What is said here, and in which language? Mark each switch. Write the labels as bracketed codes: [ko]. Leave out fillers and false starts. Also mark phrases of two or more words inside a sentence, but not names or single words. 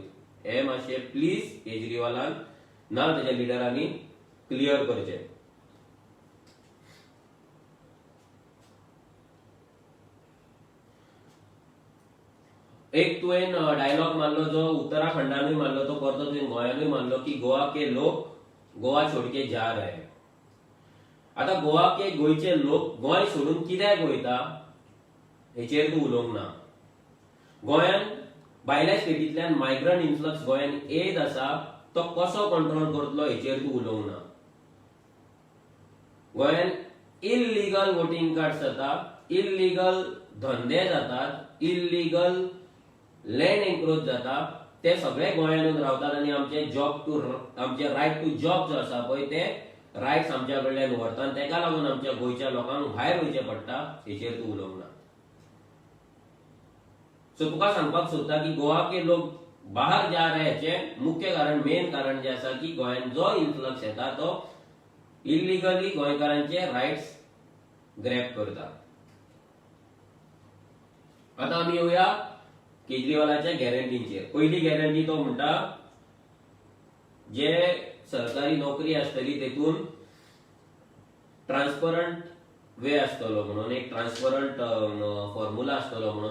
[kok] हे मातशे प्लीज केजरीवालान ना तेज्या लिडरांनी क्लियर करचे. एक तुवें डायलॉग मारलो जो उत्तराखंडानूय मारलो, तो परतो तुवें गोंयानूय मारलो की [hi] गोवा के लोक गोवा छोड़ के जा रहे हैं. [kok] आता गोवा के गोयचे लोक गोंय सोडून कित्याक वयता हेचेर तू उलोवंक ना. गोंयान भायल्या स्टेटींतल्यान [en] migrant influx [kok] गोंयान येत आसा, तो कसो कंट्रोल करतलो हेचेर तू उलोवंक ना. गोंयान [en] illegal voting cards [kok] जातात, इल्लीगल धंदे जातात, [en] illegal land encroach [kok] जाता, ते सगळे गोंयानूच रावतात आनी आमचे [en] right to job [kok] जो आसा पळय ते रायट्स आमच्या कडल्यान व्हरतात. तेका लागून आमच्या गोंयच्या लोकांक भायर वयचें पडटा, हेचेर तू उलोवंक ना. सो तुका सांगपाक सोदता की [hi] गोवा के लोक बाहर जा रहे [kok] हेचे मुख्य कारण, मेन कारण जे आसा की गोंयान जो इन्फ्लक्स येता तो इल्लीगली गोंयकारांचे रायट्स ग्रॅब करता. आता आमी येवया केजरीवालाच्या गॅरंटींचेर. पहिली गॅरंटी तो म्हणटा जे सरकारी नोकरी आसतली तेतून [en] transparent way [kok] आसतलो म्हणून, एक [en] transparent formula [kok] आसतलो म्हणून.